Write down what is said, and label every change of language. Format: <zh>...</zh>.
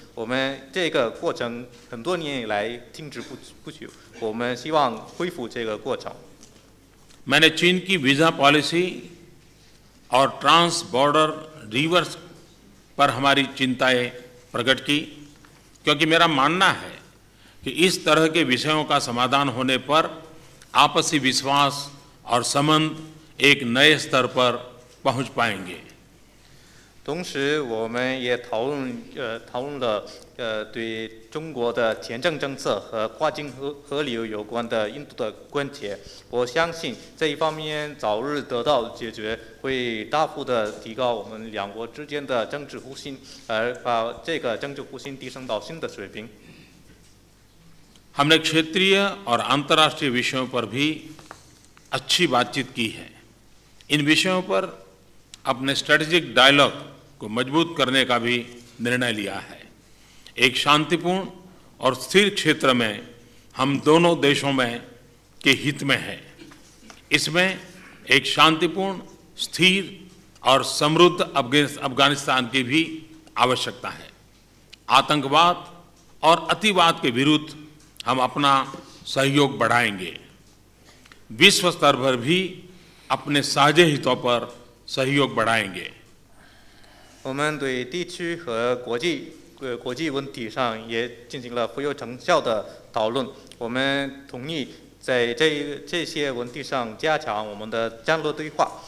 <zh>我们这个过程很多年以来停止不久，我们希望恢复这个过程。</zh> <hi>मैंने चीन की वीज़ा पॉलिसी और ट्रांस बॉर्डर रिवर्स पर हमारी चिंताएं प्रकट की, क्योंकि मेरा मानना है कि इस तरह के विषयों का समाधान होने पर आपसी विश्वास और संबंध एक नए स्तर पर पहुंच पाएंगे।</hi> <zh>同时，我们也讨论了对中国的签证政策和跨境河流有关的印度的关切。我相信这一方面早日得到解决，会大幅的提高我们两国之间的政治互信，而把这个政治互信提升到新的水平。</zh> <hi>हमने क्षेत्रीय और अंतर्राष्ट्रीय विषयों पर भी अच्छी बातचीत की है। इन विषयों पर अपने स्ट्रेटेजिक डायलॉग को मजबूत करने का भी निर्णय लिया है। एक शांतिपूर्ण और स्थिर क्षेत्र में हम दोनों देशों में के हित में है। इसमें एक शांतिपूर्ण, स्थिर और समृद्ध अफगानिस्तान की भी आवश्यकता है। आतंकवाद और अतिवाद के विरुद्ध हम अपना सहयोग बढ़ाएंगे। विश्व स्तर पर भी अपने साझे हितों पर सहयोग बढ़ाएंगे।</hi> <zh>我们对地区和国际问题上也进行了富有成效的讨论。我们同意在这些问题上加强我们的战略对话。</zh>